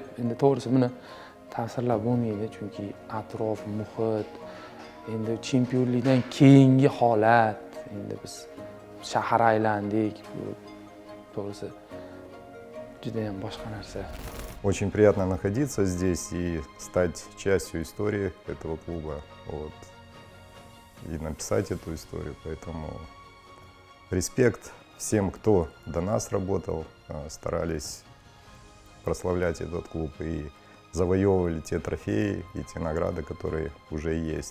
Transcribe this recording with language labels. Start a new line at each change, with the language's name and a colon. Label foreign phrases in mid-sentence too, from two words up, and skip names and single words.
Uzbek: Endi to'g'risi buni ta'sirlab bo'lmaydi, chunki atrof, muhit, endi chempionlikdan keyingi holat, endi biz shahar aylandik, to'g'risi juda ham boshqa narsa.
Russian: Очень приятно находиться здесь и стать частью истории этого клуба. Вот. И написать эту историю. Поэтому респект всем, кто до нас работал, старались прославлять этот клуб и завоевывали те трофеи и те награды, которые уже есть.